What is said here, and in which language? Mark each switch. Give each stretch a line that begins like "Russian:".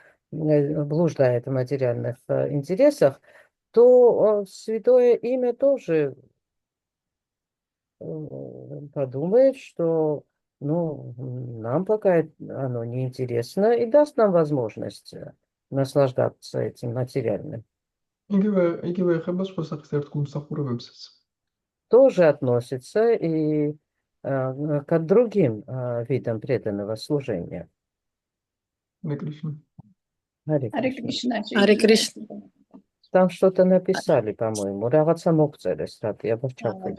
Russian: блуждает в материальных интересах, то святое имя тоже подумает, что нам пока оно неинтересно и даст нам возможность наслаждаться этим материальным.
Georgian: იგივე ეხება სხვა სახის ერთგულმსახურებებსაც.
Russian: Тоже относится и к другим видам преданного служения. Харе Кришна. Харе Харе Кришна. Кришна. Харе Кришна. Там что-то написали, по-моему.
Georgian: Რაღაცა მოგწერეს, რატი აბა ჩავხედო.